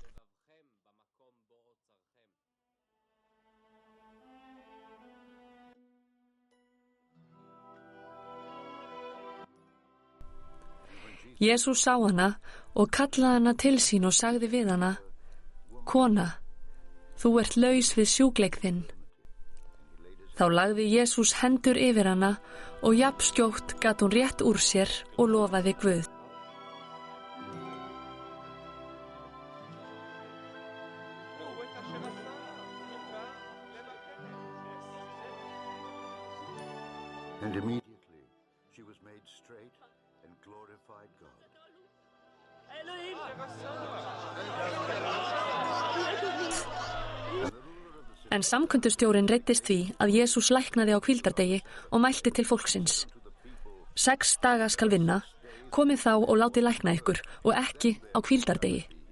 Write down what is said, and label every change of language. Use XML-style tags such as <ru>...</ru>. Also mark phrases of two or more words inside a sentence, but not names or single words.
<is>Jesús sá hana og kallaði hana til sín og sagði við hana: Kona, þú ert laus við sjúkleik þinn. Þá lagði Jesús hendur yfir hana og jafnskjótt gat hún rétt úr sér og lofaði Guð.</is> <en>And immediately she was made straight and glorified God.</en> <is>En samkundustjórinn reiddist því að Jesús læknaði á hvíldardegi og mælti til fólksins: 6 daga skal vinna, komið þá og látið lækna ykkur og ekki á hvíldardegi.</is>